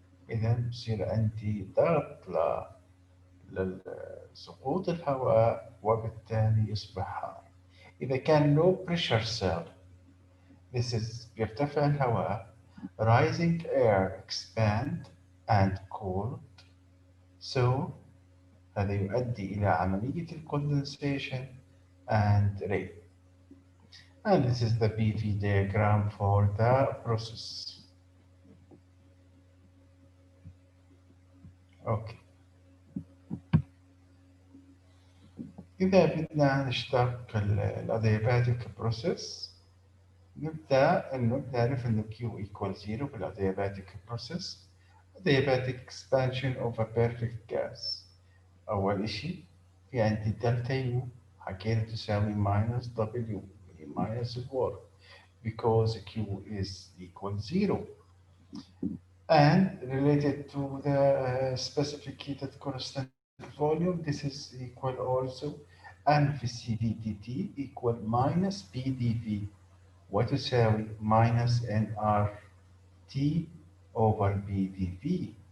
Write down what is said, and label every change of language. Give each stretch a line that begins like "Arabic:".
Arabic: إذا بصير عندي ضغط لسقوط الهواء وبالتالي يصبح حار. إذا كان
English: low pressure cell, this is
Arabic: بيرتفع الهواء,
English: rising air expand and cooled. So
Arabic: هذا يؤدي إلى عملية الكوندنسيشن
English: and rain. And this is the PV diagram for the process. Okay.
Arabic: إذا بدنا نشتق الأدياباتيك بروسيس نبدأ إنه نعرف إنه Q equal 0 بالأدياباتيك بروسيس.
English: adiabatic expansion of a perfect gas.
Arabic: أول إشي في عندي دلتا يو حكينا تساوي
English: minus W minus work because Q is equal 0. And related to the specific heated constant volume, this is equal also N في CV dt equal minus PdV وتساوي minus nRT over PdV.